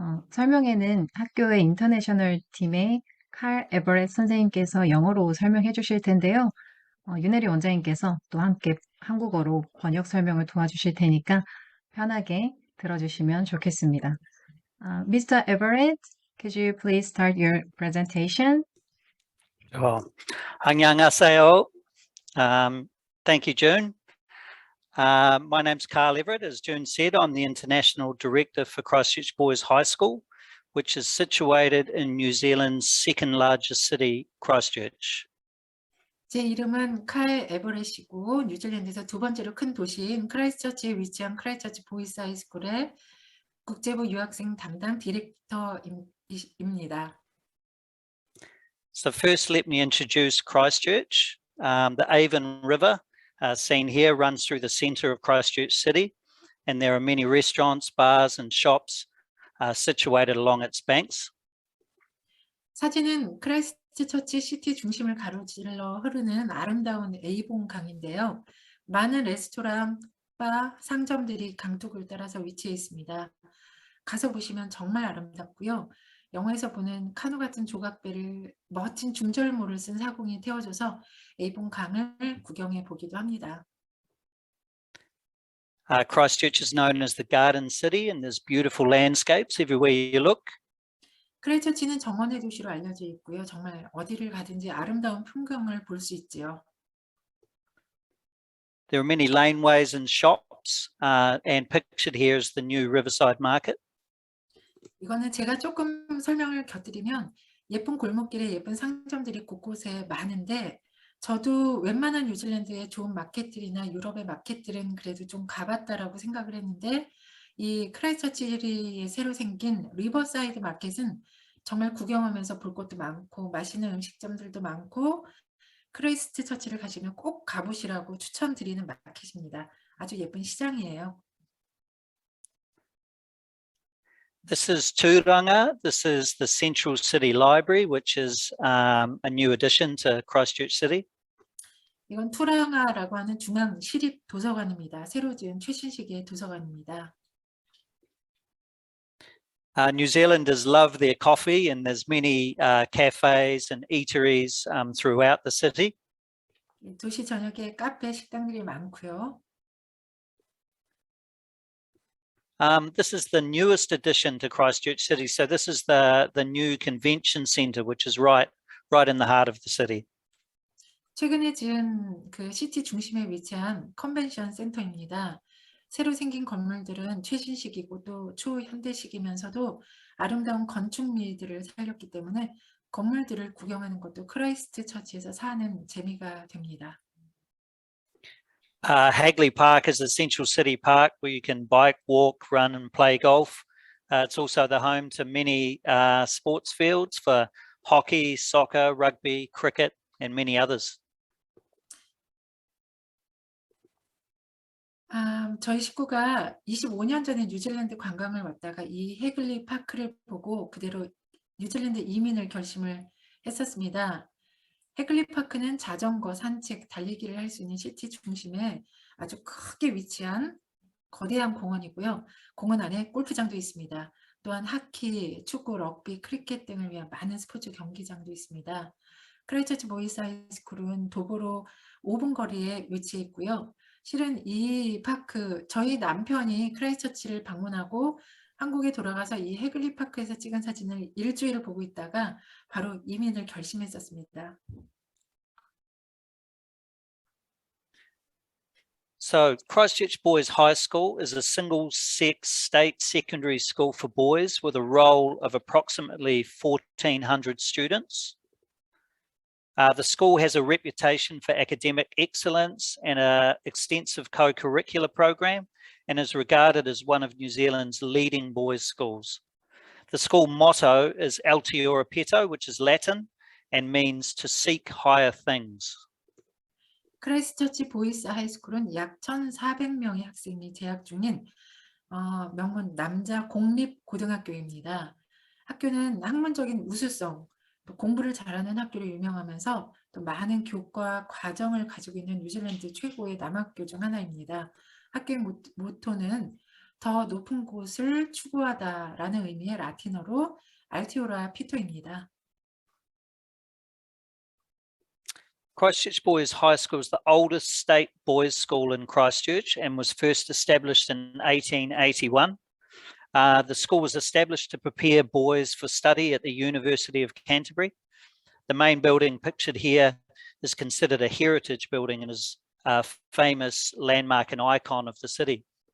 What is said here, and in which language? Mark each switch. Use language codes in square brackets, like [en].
[ko] 설명회는 학교의 인터내셔널 팀의 칼 에버렛 선생님께서 영어로 설명해 주실 텐데요. 윤혜리 원장님께서 또 함께 한국어로 번역 설명을 도와주실 테니까 편하게 들어주시면 좋겠습니다. [en] Mr. Everett, could you please start your presentation? [ko] 안녕하세요. [en] Thank you, June. My name's Carl Everett. As June said, I'm the International Director for Christchurch Boys High School, which is situated in New Zealand's second largest city, Christchurch. [ko] 제 이름은 칼 에버렛이고 뉴질랜드에서 두 번째로 큰 도시인 크라이스처치에 위치한 크라이스처치 보이스 하이스쿨의 국제부 유학생 담당 디렉터입니다. [en] So first, let me introduce Christchurch. The Avon River, seen here, runs through the centre of Christchurch City, and there are many restaurants, bars and shops situated along its banks. [ko] 사진은 크라이스트처치 시티 중심을 가로질러 흐르는 아름다운 에이본 강인데요. 많은 레스토랑, 바, 상점들이 강둑을 따라서 위치해 있습니다. 가서 보시면 정말 아름답고요. 영화에서 보는 카누 같은 조각배를 멋진 중절모를 쓴 사공이 태워줘서 에이본 강을 구경해 보기도 합니다. [en] Christchurch is known as the Garden City, and there's beautiful landscapes everywhere you look. [ko] 크라이처치는 정원의 도시로 알려져 있고요. 정말 어디를 가든지 아름다운 풍경을 볼 수 있지요. [en] There are many laneways and shops, and pictured here is the new Riverside Market. [ko] 이거는 제가 조금 설명을 곁들이면 예쁜 골목길에 예쁜 상점들이 곳곳에 많은데 저도 웬만한 뉴질랜드의 좋은 마켓들이나 유럽의 마켓들은 그래도 좀 가봤다라고 생각을 했는데 이 크라이스처치에 새로 생긴 리버사이드 마켓은 정말 구경하면서 볼 것도 많고 맛있는 음식점들도 많고 크라이스트처치를 가시면 꼭 가보시라고 추천드리는 마켓입니다. 아주 예쁜 시장이에요. [en] This is Turanga. This is the Central City Library, which is a new addition to Christchurch City. [ko] 이건 투랑아라고 하는 중앙 시립 도서관입니다. 새로 지은 최신식의 도서관입니다. [en] New Zealanders love their coffee, and there's many cafes and eateries throughout the city. [ko] 도시 전역에 카페, 식당들이 많고요. [en] This is the newest addition to Christchurch City. So this is the new convention centre, which is right in the heart of the city. [ko] 최근에 지은 그 시티 중심에 위치한 컨벤션 센터입니다. 새로 생긴 건물들은 최신식이고 또 초현대식이면서도 아름다운 건축미들을 살렸기 때문에 건물들을 구경하는 것도 크라이스트 처치에서 사는 재미가 됩니다. [en] Hagley Park is a central city park where you can bike, walk, run and play golf. It's also the home to many sports fields for hockey, soccer, rugby, cricket and many others. [ko] 저희 식구가 25년 전에 뉴질랜드 관광을 왔다가 이 해글리 파크를 보고 그대로 뉴질랜드 이민을 결심을 했었습니다. 해글리 파크는 자전거, 산책, 달리기를 할 수 있는 시티 중심에 아주 크게 위치한 거대한 공원이고요. 공원 안에 골프장도 있습니다. 또한 하키, 축구, 럭비, 크리켓 등을 위한 많은 스포츠 경기장도 있습니다. 크라이처치 보이스 하이스쿨은 도보로 5분 거리에 위치해 있고요. 실은 이 파크, 저희 남편이 크라이스처치를 방문하고 한국에 돌아가서 이 해글리 파크에서 찍은 사진을 일주일을 보고 있다가 바로 이민을 결심했었습니다. [en] So Christchurch Boys High School is a single-sex state secondary school for boys with a roll of approximately 1,400 students. The school has a reputation for academic excellence and an extensive co-curricular program, and is regarded as one of New Zealand's leading boys' schools. The school motto is Altiora Peto, which is Latin and means to seek higher things. [ko] 크라이스트처치 보이스 하이스쿨은 약 1,400명의 학생이 재학 중인 명문 남자 공립 고등학교입니다. 학교는 학문적인 우수성, 또 공부를 잘하는 학교로 유명하면서 또 많은 교과 과정을 가지고 있는 뉴질랜드 최고의 남학교 중 하나입니다. 학교의 모토는 더 높은 곳을 추구하다라는 의미의 라틴어로 알티오라 피토입니다. [en] Christchurch Boys High School is the oldest state boys' school in Christchurch and was first established in 1881. The school was established to prepare boys for study at the University of Canterbury. The main building pictured here is considered a heritage building and is a famous landmark and icon of the city.